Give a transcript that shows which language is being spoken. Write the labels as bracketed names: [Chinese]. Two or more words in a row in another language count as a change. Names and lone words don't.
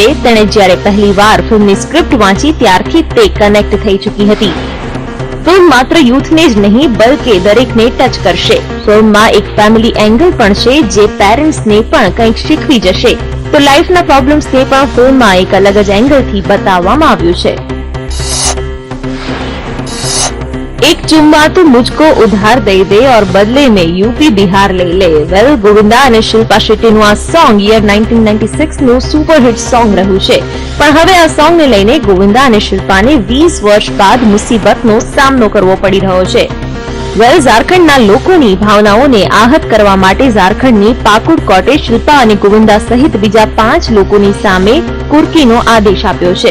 [Gujarati] તેણે જ્યારે પહેલીવાર ફિલ્મની સ્ક્રિપ્ટ વાંચી ત્યારથી તે કનેક્ટ થઈ ચૂકી હતી. ફિલ્મ માત્ર યુથને જ નહીં બલકે દરેકને ટચ કરશે. ફિલ્મમાં એક [English] family angle [Gujarati] પણ છે જે પેરેન્ટ્સને પણ કંઈક શીખવી જશે. તો લાઈફના પ્રોબ્લેમ્સને પણ ફિલ્મમાં એક અલગ જ એંગલથી બતાવવામાં આવ્યું છે. [Hindi] एक चुम्मा तो मुझको उधार दे दे और बदले में यूपी बिहार ले ले. [Gujarati] वेल, गोविंदा અને શિલ્પા શેટ્ટીનું આ સોંગ યર 1996 નું [English] superhit song [Gujarati] રહ્યું છે. પણ હવે આ સોંગને લઈને ગોવિંદા અને શિલ્પાને 20 વર્ષ બાદ મુસીબતનો સામનો કરવો પડી રહ્યો છે. વેલ, ઝારખંડના લોકોની ભાવનાઓને આહત કરવા માટે ઝારખંડની પાકુડ કોર્ટે શિલ્પા અને ગોવિંદા સહિત બીજા 5 લોકોની સામે કુર્કીનો આદેશ આપ્યો છે.